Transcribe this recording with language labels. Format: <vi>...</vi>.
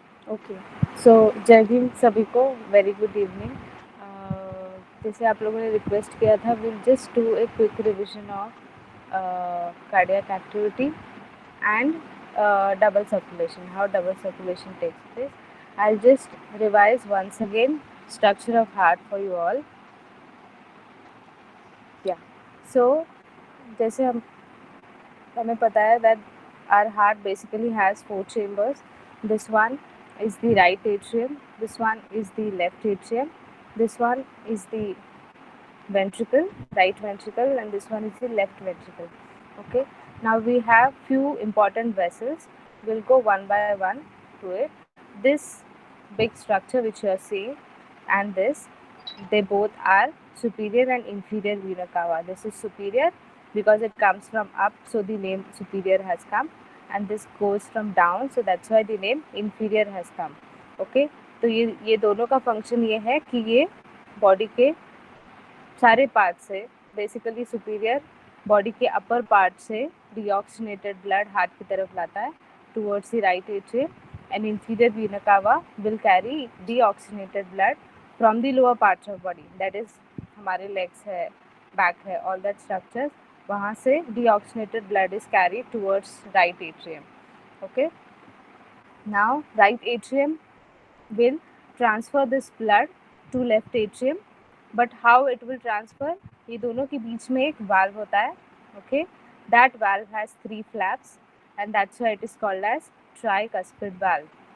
<en>okay, so</en> <hi>जय हिंद सभी को.</hi> <en>Very good evening.</en> <hi>जैसे आप लोगों ने रिक्वेस्ट किया था,</hi> <en>Will just do a quick revision of cardiac activity and double circulation, how double circulation takes place. I'll just revise once again structure of heart for you all. Yeah, so</en> <hi>जैसे हमें पता है</hi> <en>that our heart basically has 4 chambers. This one is the right atrium, this one is the left atrium, this one is the ventricle, right ventricle, and this one is the left ventricle. Okay, now we have few important vessels. We'll go one by one to it. This big structure which you are seeing and this, they both are superior and inferior vena cava. This is superior because it comes from up, so the name superior has come, and this goes from down, so that's why the name inferior has come.</en> <hi>Okay, तो ये दोनों का function ये है कि ये body के सारे पार्ट से, बेसिकली सुपीरियर बॉडी के अपर पार्ट से डीऑक्सीनेटेड ब्लड हार्ट की तरफ लाता है</hi> <en>towards the right atrium, and inferior vena cava will carry deoxygenated blood from the lower parts of body, that is</en> <hi>हमारे लेग्स है, बैक है,</hi> <en>all that structures,</en> <hi>वहाँ से</hi> <en>Deoxygenated blood is carry towards right atrium. Okay, now right atrium will transfer this blood to left atrium, but how it will transfer,</en> <hi>ये दोनों के बीच में एक valve होता है.</hi> <en>Okay, that valve has 3 flaps and that's why it is called as tricuspid valve.</en>